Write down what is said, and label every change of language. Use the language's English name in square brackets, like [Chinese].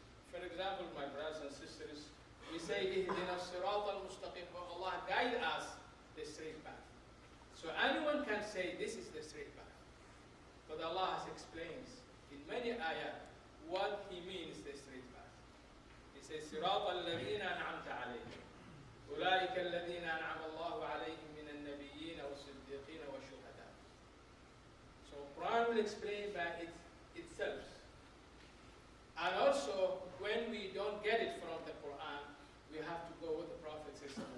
[English] For example, my brothers and sisters, we say, [Arabic] Ihdina as-sirat al-mustaqim, [English] Allah guide us the straight path. So anyone can say this is the straight path. But Allah has explained in many ayat what He means the straight path. He says, [Arabic] صراط الذين أنعمت عليهم أولئك الذين أنعم الله عليهم من النبيين والصديقين والشهداء. [English] So Quran will explain by itself. And also, when we don't get it from the Quran, we have to go with the Prophet says.